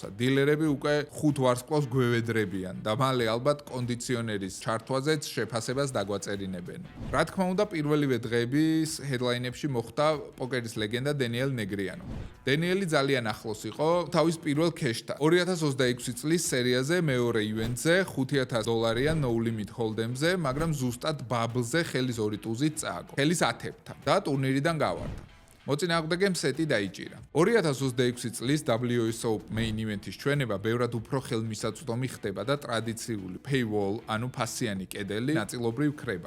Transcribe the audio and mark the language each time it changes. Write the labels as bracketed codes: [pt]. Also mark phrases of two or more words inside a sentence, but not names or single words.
[ka] დილერები უკვე 5 ვარსკვლავს გვევედრებიან და მალე ალბათ კონდიციონერის ჩართვაზეც შეფასებას დაგვაწერინებენ. რა თქმა უნდა, პირველივე დღეების headline-ებში მოხვდა პოკერის ლეგენდა დენიელ ნეგრიანო. დენიელი ძალიან ახლოს იყო თავის პირველ ქეშთან. 2026 წლის სერიაზე მეორე ივენტზე $5,000 [en] no limit hold'emზე, [ka] მაგრამ ზუსტად ბაბლზე ხელის 2 ტუზით წააგო. ხელის 10-თან და ტურნირიდან გავარდა. მოწინააღმდეგემ სეტი დაიჭირა. 2026 წლის WSO [en] main event-ის [ka] ჩვენება ბევრად უფრო ხელმისაწვდომი ხდება და ტრადიციული paywall, ანუ ფასიანი კედელი ნაწილობრივ ქრება.